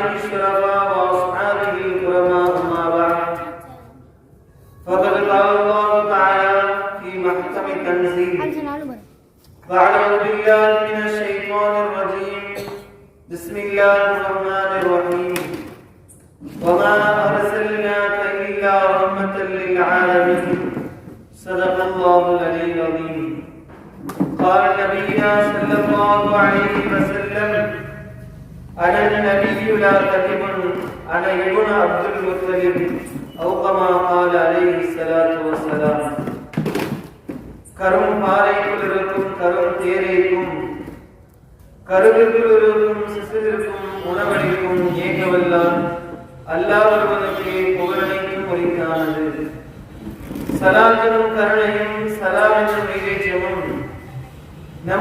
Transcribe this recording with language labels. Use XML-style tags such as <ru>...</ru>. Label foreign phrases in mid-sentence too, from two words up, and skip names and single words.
<ar>الشرفاء وأصحابه الكرماء أما بعد فقد قال الله تعالى في محكم التنزيل وأعوذ بالله من الشيطان الرجيم بسم الله الرحمن الرحيم وما أرسلناك إلا رحمة للعالمين صدق الله العلي العظيم. قال نبينا صلى الله عليه وسلم أنا النبي لا كذب أنا ابن عبد المطلب أو كما قال عليه الصلاة والسلام.</ar> <ta>கரும் பாறைக்குள் இருக்கும் கரும் தேரைக்கும் கருவிற்குள் இருக்கும் சிசிலிற்கும் உணவளிக்கும் ஏகவல்லான் சலாத்தினும் கருணையும் சலாமினும் நிகழ்ச்சியும் நம்</ta>